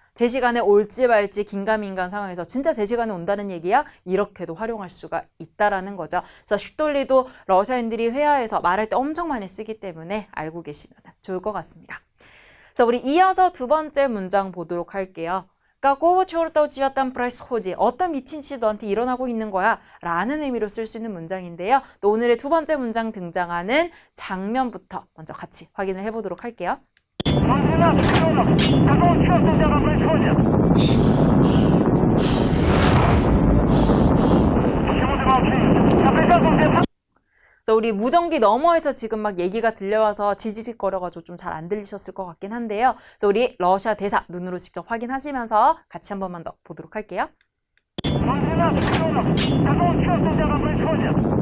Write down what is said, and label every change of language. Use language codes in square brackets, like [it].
[ko] 제 시간에 올지 말지 긴가민가한 상황에서 진짜 제 시간에 온다는 얘기야? 이렇게도 활용할 수가 있다라는 거죠. 그래서 슈돌리도 러시아인들이 회화에서 말할 때 엄청 많이 쓰기 때문에 알고 계시면 좋을 것 같습니다. 그래서 우리 이어서 두 번째 문장 보도록 할게요. [ru] Какого черта у тебя там происходит? [ko] 어떤 미친 짓이 너한테 일어나고 있는 거야? 라는 의미로 쓸 수 있는 문장인데요. 또 오늘의 두 번째 문장 등장하는 장면부터 먼저 같이 확인을 해보도록 할게요. [ru] 12 миллионов! Какого черта у тебя там происходит? Почему ты молчишь? Я приказывал тебе... [ko] 그래서 우리 무전기 너머에서 지금 막 얘기가 들려와서 지지직거려가지고 좀 잘 안 들리셨을 것 같긴 한데요. 그래서 우리 러시아 대사 눈으로 직접 확인하시면서 같이 한 번만 더 보도록 할게요. [ru] 12 миллионов! Какого черта у тебя там происходит?